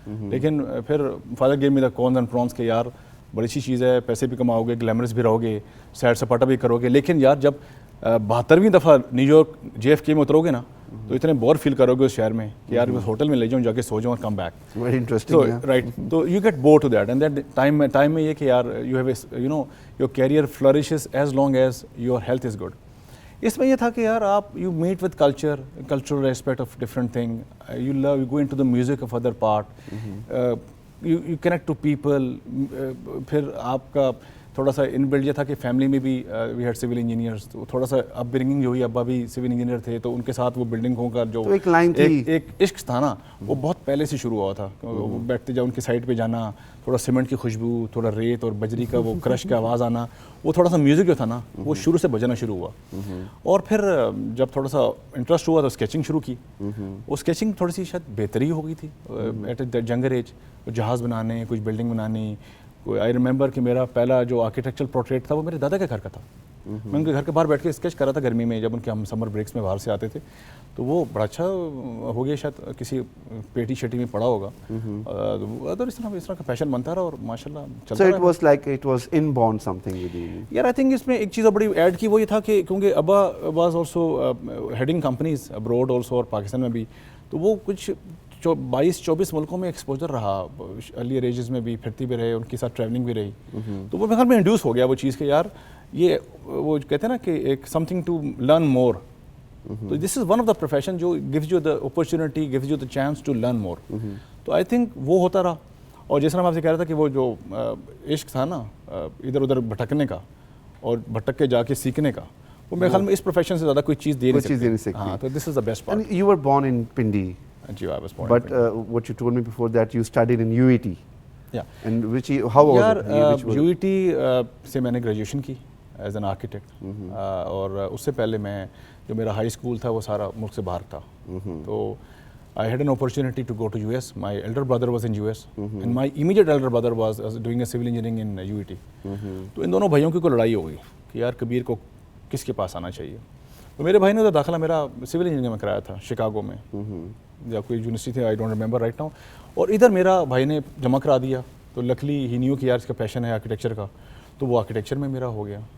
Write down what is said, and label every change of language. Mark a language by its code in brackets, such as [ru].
[ur] لیکن پھر [en] father gave me the cons and pros [ur] کہ یار بڑی اچھی چیز ہے، پیسے بھی کماؤ گے، گلیمرس بھی رہو گے، سیر سپاٹا بھی کرو گے، لیکن یار جب 72ویں دفعہ نیو یارک JFK میں اترو گے نا تو اتنے بور فیل کرو گے اس شہر میں کہ یار بس ہوٹل میں لے جاؤں، جا کے سو جاؤں اور [en] Come back. Very interesting. Right. تو you get bore to that. And that time [ur] میں یہ کہ یار [en] You have you know your career flourishes as long as your health is good. [ur] اس میں یہ تھا کہ یار آپ [en] You meet with cultural respect of different thing. You love you go into the music of other part. You connect to people. [ur] پھر آپ کا تھوڑا سا ان بلڈ یہ تھا کہ فیملی میں بھی [en] We had civil engineers. [ur] تو تھوڑا سا اپ برنگنگ جو ہوئی، ابا بھی سول انجینئر تھے، تو ان کے ساتھ وہ بلڈنگوں کا جو ایک عشق تھا نا، وہ بہت پہلے سے شروع ہوا تھا. بیٹھتے جب ان کی سائٹ پہ جانا، تھوڑا سیمنٹ کی خوشبو، تھوڑا ریت اور بجری کا وہ کرش کا آواز آنا، وہ تھوڑا سا میوزک جو تھا نا وہ شروع سے بجنا شروع ہوا. اور پھر جب تھوڑا سا انٹرسٹ ہوا تو اسکیچنگ شروع کی. وہ اسکیچنگ تھوڑی سی شاید بہتری ہو گئی تھی [en] At a younger age. [ur] جہاز بنانے، کچھ بلڈنگ بنانی. [en] I remember [ur] کہ میرا پہلا جو آرکیٹیکچرل پورٹریٹ تھا وہ میرے دادا کے گھر کا تھا. میں ان کے گھر کے باہر بیٹھ کے اسکیچ کر رہا تھا گرمی میں، جب ان کے ہم سمر بریکس میں باہر سے آتے تھے. تو وہ بڑا اچھا ہو گیا، شاید کسی پیٹی شیٹی میں پڑا ہوگا. تو اس طرح کا پیشن بنتا رہا اور ماشاء اللہ چلتا رہا. [en] So it was like it was inborn something with you. [ur] یار [en] I think [ur] اس میں ایک چیز بڑی ایڈ کی، وہ یہ تھا کہ کیونکہ ابا [en] was also heading companies abroad also [ur] اور پاکستان میں بھی. تو وہ کچھ 22-24 ملکوں میں ایکسپوجر رہا. ارلیئر ایجز میں بھی پھرتی بھی رہے، ان کے ساتھ ٹریولنگ بھی رہی. تو وہ میرے خیال میں انڈیوس ہو گیا وہ چیز کہ یار یہ وہ کہتے ہیں نا کہ ایک [en] Something to learn more. تو this is one of the profession [ur] جو [en] Gives you the opportunity, gives you the chance to learn more. [ur] تو [en] I think [ur] وہ ہوتا رہا. اور جس طرح میں آپ سے کہہ رہا تھا کہ وہ جو عشق تھا نا ادھر ادھر بھٹکنے کا اور بھٹک کے جا کے سیکھنے کا، وہ میرے خیال میں اس پروفیشن سے زیادہ کوئی چیز دے نہیں سکتی. [en] ہاں، تو this is the best part. You were born in Pindi. I was born but what you told me before that you studied in UET. Yeah. And how was it? [ur] UET سے میں نے گریجویشن کی [en] As an architect. [ur] اور اس سے پہلے میں جو میرا ہائی اسکول تھا وہ سارا ملک سے باہر تھا. [en] تو I had an opportunity to go to US. My elder brother was in US and my immediate elder brother was doing a civil engineering in UET. [ur] تو ان دونوں بھائیوں کی کوئی لڑائی ہو گئی کہ یار کبیر کو کس کے پاس آنا چاہیے. تو میرے بھائی نے تو داخلہ میرا سول انجینئرنگ میں کرایا تھا شکاگو میں یا کوئی یونیورسٹی تھی، [en] I don't remember right now. [ur] اور ادھر میرا بھائی نے جمع کرا دیا. تو لکلی ہی نیو کہ یار اس کا پیشن ہے آرکیٹیکچر کا، تو وہ آرکیٹیکچر میں میرا ہو گیا.